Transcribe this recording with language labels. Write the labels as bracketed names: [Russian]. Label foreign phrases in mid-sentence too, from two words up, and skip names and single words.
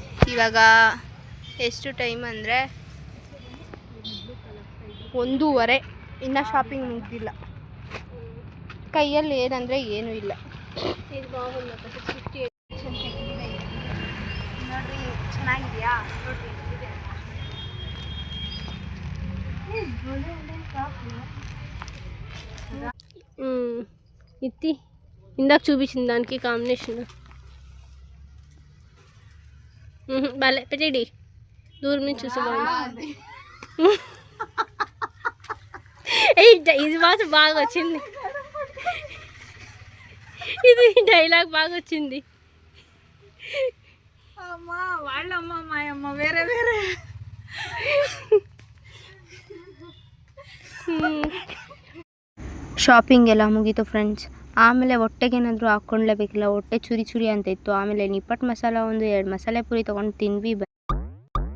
[Kannada] ಇವಾಗ ಎಷ್ಟು ಟೈಮ್ ಅಂದರೆ 1:15. ಇನ್ನೂ ಶಾಪಿಂಗ್ ಮುಗಿದಿಲ್ಲ. ಕೈಯಲ್ಲಿ ಏನಂದರೆ ಏನೂ ಇಲ್ಲ. ಇದು ಬಾಗುಂದ 68 ನೋಡ್ರಿ ಚೆನ್ನಾಗಿದೆಯಾ? ನೋಡ್ರಿ [Telugu] ఇది ఇందాక చూపించిన దానికి కాంబినేషన్. భలే పెట్టేడి. దూరం నుంచి చూసుకోండి. ఇది మాత్రం బాగా వచ్చింది. ఇది డైలాగ్ బాగా వచ్చింది. అమ్మ వాళ్ళమ్మ మా అమ్మ వేరే వేరే. [Kannada] ಶಾಪಿಂಗ್ ಎಲ್ಲ ಮುಗೀತು ಫ್ರೆಂಡ್ಸ್. ಆಮೇಲೆ ಹೊಟ್ಟೆಗೇನಾದರೂ ಹಾಕ್ಕೊಳ್ಳೇಬೇಕಿಲ್ಲ, ಹೊಟ್ಟೆ ಚುರಿ ಚುರಿ ಅಂತ ಇತ್ತು. ಆಮೇಲೆ ನಿಪ್ಪಟ್ಟು ಮಸಾಲ 2 ಮಸಾಲೆ ಪುರಿ ತೊಗೊಂಡು ತಿಂದ್ವಿ.